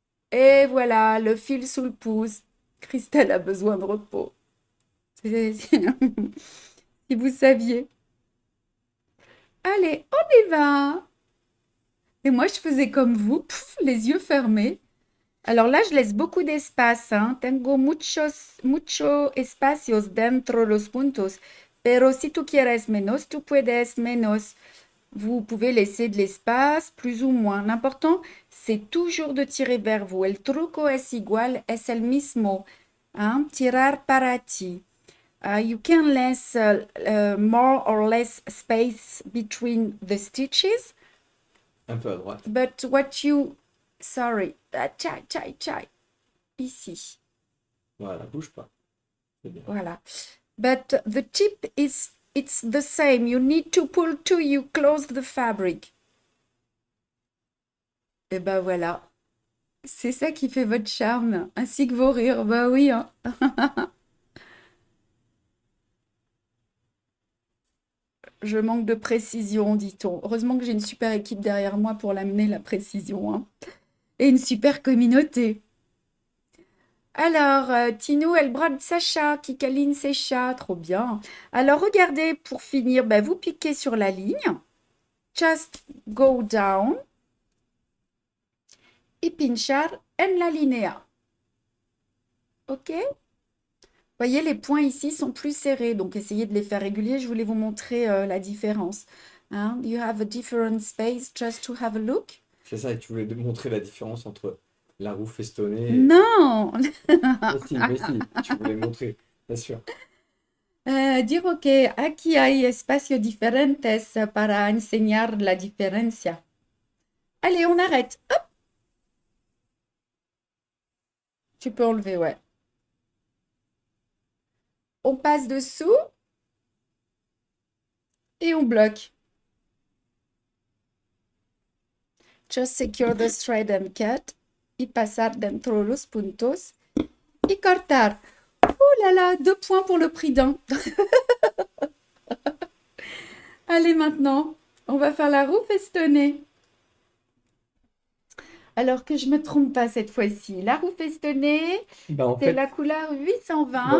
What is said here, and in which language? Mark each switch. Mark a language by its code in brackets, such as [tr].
[fr] Et voilà, le fil sous le pouce. Christelle a besoin de repos. Si vous saviez. Allez, on y va. Et moi, je faisais comme vous, pff, les yeux fermés. Alors là, je laisse beaucoup d'espace, hein. [es] Tengo mucho espacios dentro los puntos. Pero si tú quieres menos, tú puedes menos. [fr] Vous pouvez laisser de l'espace, plus ou moins. L'important, c'est toujours de tirer vers vous. [es] El truco es igual, es el mismo. Hein? Tirar para ti. [en] You can less more or less space between the stitches, [fr] Un peu à droite. [en] but what you... Sorry. Chai, chai, chai. Ici. [fr] Voilà, bouge pas. C'est bien. Voilà. [en] But the tip is, it's the same. You need to pull to you close the fabric. [fr] Et ben voilà. C'est ça qui fait votre charme, ainsi que vos rires. Bah oui, hein. Je manque de précision, dit-on. Heureusement que j'ai une super équipe derrière moi pour l'amener, la précision, hein. Et une super communauté. Alors, Tinou, elle brode sa chat, qui câline ses chats, trop bien. Alors, regardez, pour finir, ben, vous piquez sur la ligne. [en] Just go down. [es] Y pinchar en la línea. OK? [fr] Voyez, les points ici sont plus serrés, donc essayez de les faire réguliers. Je voulais vous montrer la différence. Hein? [en] You have a different space just to have a look. [fr] C'est ça, et tu voulais montrer la différence entre la roue festonnée et... Non! Mais si, tu voulais montrer, bien sûr. Dire que [es] aquí hay espacios diferentes para enseñar la diferencia. [fr] Allez, on arrête. Hop! Tu peux enlever, ouais. On passe dessous et on bloque. [en] Just secure the thread and cut. [es] Y pasar dentro los puntos. Y cortar. [fr] Oh là là, 2 points pour le prix d'un. Allez, maintenant, on va faire la roue festonnée. Alors que je me trompe pas cette fois-ci. La roue festonnée, Bah en c'est fait, la couleur 820.